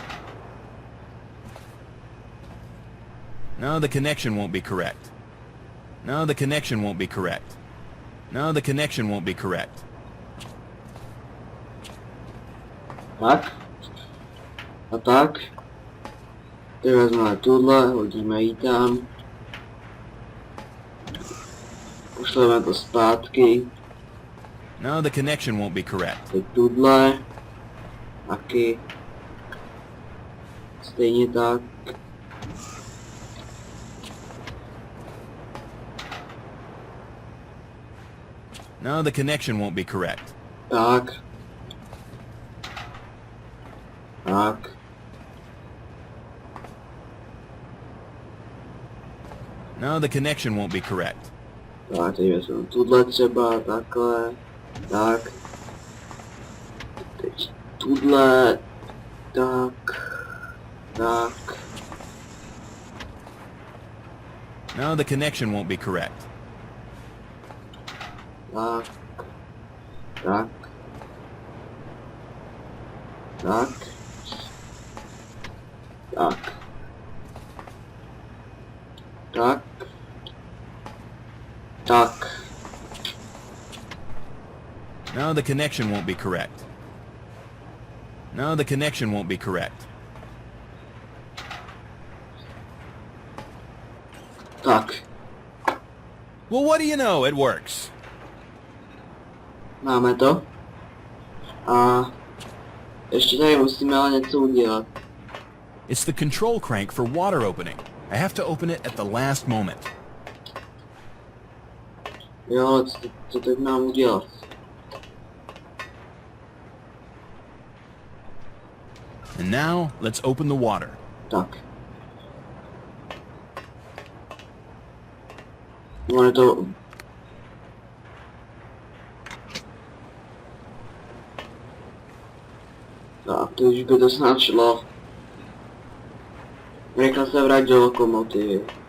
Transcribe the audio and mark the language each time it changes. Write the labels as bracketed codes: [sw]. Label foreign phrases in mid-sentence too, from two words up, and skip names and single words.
[en] No, the connection won't be correct. No, the connection won't be correct. No, the connection won't be correct. [cs] Tak. A tak. Teď vezmeme tuhle, hodíme ji tam. Pošleme to zpátky. [en] No, the connection won't be correct. [cs] Teď tuhle. Taky. Stejně tak. [en] No, the connection won't be correct. [cs] Tak. Tak. [en] No, the connection won't be correct. [cs] Tak, teď vezmeme tuhle třeba, takhle. Tak. Teď tuhle. Tak. Tak. [en] No, the connection won't be correct. [cs] Tak. Tak. Tak. Tak. Tak. Tak. [en] No, the connection won't be correct. No, the connection won't be correct. [cs] Tak. [en] Well, what do you know? It works. [cs] Máme to. A ještě tady musíme ale něco udělat. [en] It's the control crank for water opening. I have to open it at the last moment. [cs] Jo, ale co teď mám udělat? [en] And now, let's open the water. [cs] Tak. Ono to... Tak, to už by to snad šlo. Rychle se vrát do lokomotivy.